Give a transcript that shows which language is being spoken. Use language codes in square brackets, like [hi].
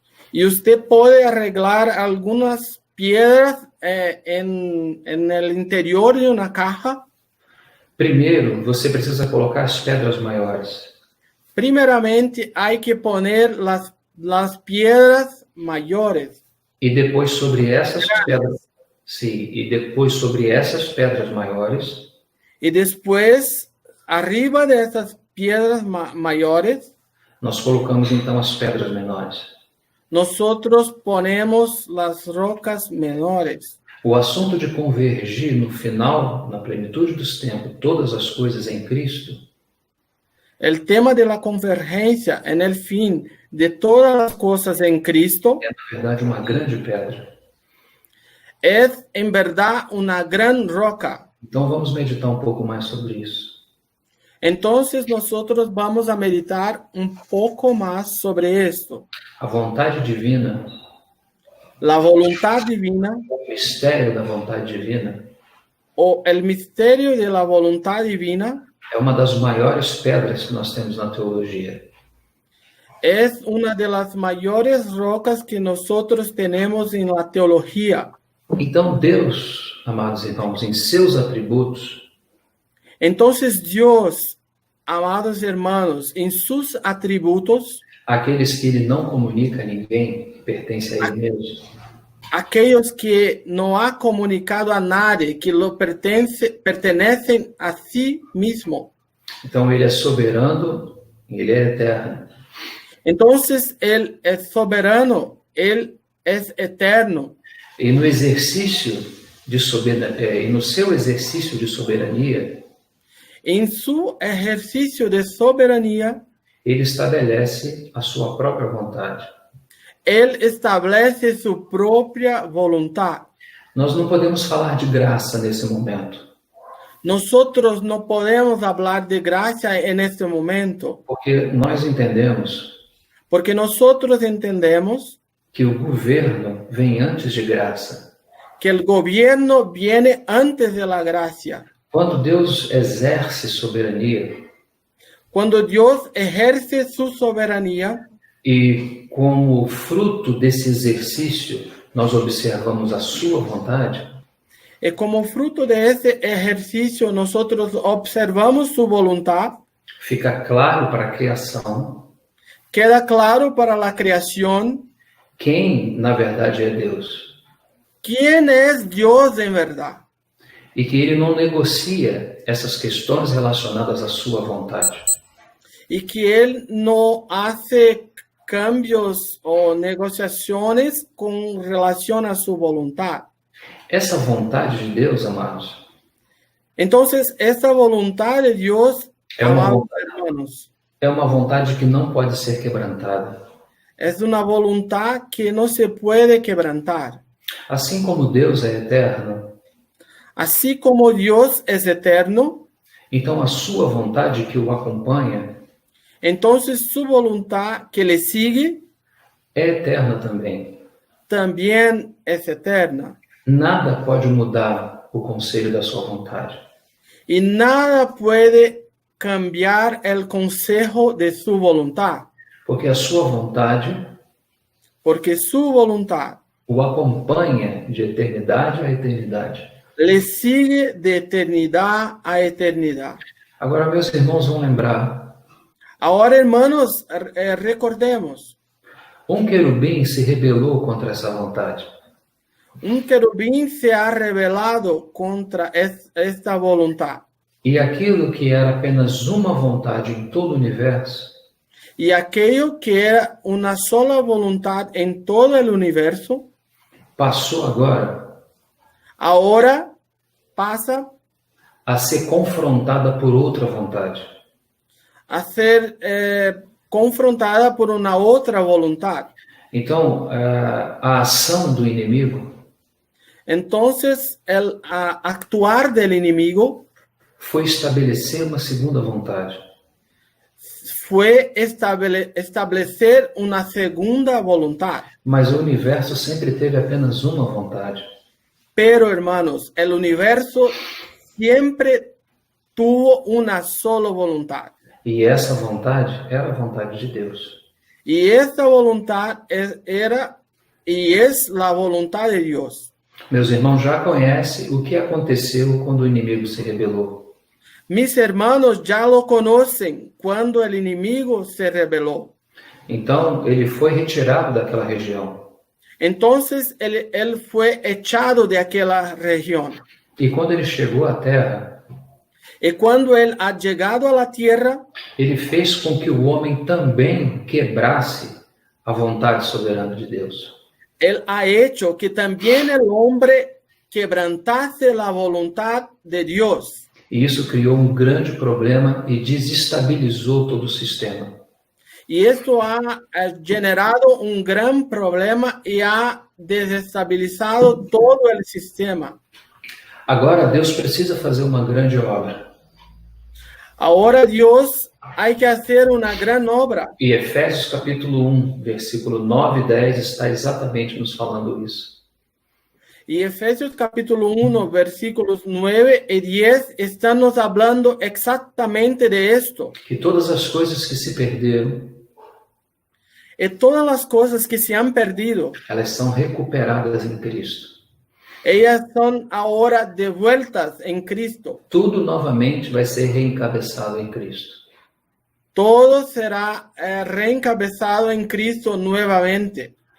[es] Y usted puede arreglar algunas piedras en el interior de una caja. [pt] primeiro você precisa colocar as pedras maiores. [es] Primeramente hay que poner las piedras mayores. [pt] E depois sobre essas pedras, sim, e depois sobre essas pedras maiores, [es] y después, arriba de esas piedras mayores, [pt] nós colocamos então as pedras menores. [es] nosotros ponemos las rocas menores. [pt] O assunto de convergir no final, na plenitude dos tempos, todas as coisas em Cristo, [es] El tema de la convergencia en el fin de todas las cosas en Cristo [pt] é, na verdade, uma grande pedra. [es] es en verdad una gran roca. [pt] Então vamos meditar um pouco mais sobre isso. [es] Entonces nosotros vamos a meditar un poco más sobre esto. [pt] A vontade divina, [es] La voluntad divina [pt] o mistério da vontade divina, [es] o el misterio de la voluntad divina [pt] é uma das maiores pedras que nós temos na teologia. [es] es una de las mayores rocas que nosotros tenemos en la teología. [pt] Então Deus, amados irmãos, em seus atributos, [es] Entonces Dios, amados hermanos, en sus atributos, [pt] aqueles que ele não comunica a ninguém, que pertence a ele mesmo, [es] aquellos que no ha comunicado a nadie, que lo pertenecen a sí mismo. [pt] então ele é soberano, ele é eterno. [es] Entonces Él es soberano, Él es eterno. [pt] E no exercício de soberania, e no seu exercício de soberania, [es] En su ejercicio de soberanía, [pt] ele estabelece a sua própria vontade. [es] Él establece su propia voluntad. [pt] Nós não podemos falar de graça nesse momento, [es] Nosotros no podemos hablar de gracia en este momento, [pt] porque nós entendemos [es] porque nosotros entendemos [pt] que o governo vem antes de graça. [es] que el gobierno viene antes de la gracia. [pt] Quando Deus exerce soberania, [es] Cuando Dios ejerce su soberanía, [pt] e como fruto desse exercício nós observamos a sua vontade, [es] y como fruto de ese ejercicio nosotros observamos su voluntad, [pt] fica claro para a criação [es] queda claro para la creación [pt] quem, na verdade, é Deus. [es] quién es Dios en verdad. [pt] E que ele não negocia essas questões relacionadas à sua vontade. [es] Y que Él no hace cambios o negociaciones con relación a su voluntad. [pt] Essa vontade de Deus, amados, [es] Entonces, esta voluntad de Dios, amados [pt] vontade, [es] hermanos, [pt] é uma vontade que não pode ser quebrantada. [es] es una voluntad que no se puede quebrantar. [pt] Assim como Deus é eterno, [es] Así como Dios es eterno, [pt] então a sua vontade que o acompanha [es] entonces su voluntad que le sigue [pt] é eterna também. [es] también es eterna. [pt] Nada pode mudar o conselho da sua vontade. [es] Y nada puede cambiar el consejo de su voluntad, [pt] Porque a sua vontade [es] porque su voluntad [pt] o acompanha de eternidade a eternidade. [es] le sigue de eternidad a eternidad. [pt] Agora, meus irmãos vão lembrar, [es] Ahora, hermanos, recordemos, [pt] querubim se rebelou contra essa vontade. [es] un querubín se ha rebelado contra esta voluntad. [pt] E aquilo que era apenas uma vontade em todo o universo, [es] Y aquello que era una sola voluntad en todo el universo, [pt] passou agora [es] ahora pasa [pt] a ser confrontada por outra vontade. [es] a ser confrontada por una otra voluntad. [pt] Então, a ação do inimigo [es] Entonces, el actuar del enemigo [pt] foi estabelecer uma segunda vontade. [es] fue establecer una segunda voluntad. [pt] Mas o universo sempre teve apenas uma vontade. [es] Pero, hermanos, el universo siempre tuvo una sola voluntad. [pt] E essa vontade era a vontade de Deus. [es] Y esta voluntad era y es la voluntad de Dios. [pt] Meus irmãos já conhecem o que aconteceu quando o inimigo se rebelou. [es] Mis hermanos ya lo conocen cuando el enemigo se rebeló. [pt] Então, ele foi retirado daquela região. [es] Entonces él fue echado de aquella región. [pt] E quando ele chegou à terra, [es] Y cuando él ha llegado a la tierra, [pt] ele fez com que o homem também quebrasse a vontade soberana de Deus. [es] él ha hecho que también el hombre quebrantase la voluntad de Dios. [pt] E isso criou um grande problema e desestabilizou todo o sistema. [es] Y esto ha generado un gran problema y ha desestabilizado todo el sistema. [pt] Agora Deus precisa fazer uma grande obra. [es] Ahora Dios hay que hacer una gran obra. [pt] E Efésios capítulo 1, versículo 9 e 10 está exatamente nos falando isso. [es] Y Efesios capítulo 1, versículos 9 y 10 están nos hablando exactamente de esto. [pt] Que todas as coisas que se perderam, [es] Y todas las cosas que se han perdido, [pt] elas são recuperadas em Cristo. [es] ellas son ahora devueltas en Cristo. [pt] Tudo novamente vai ser reencabeçado em Cristo. [es] Todo será reencabezado en Cristo nuevamente.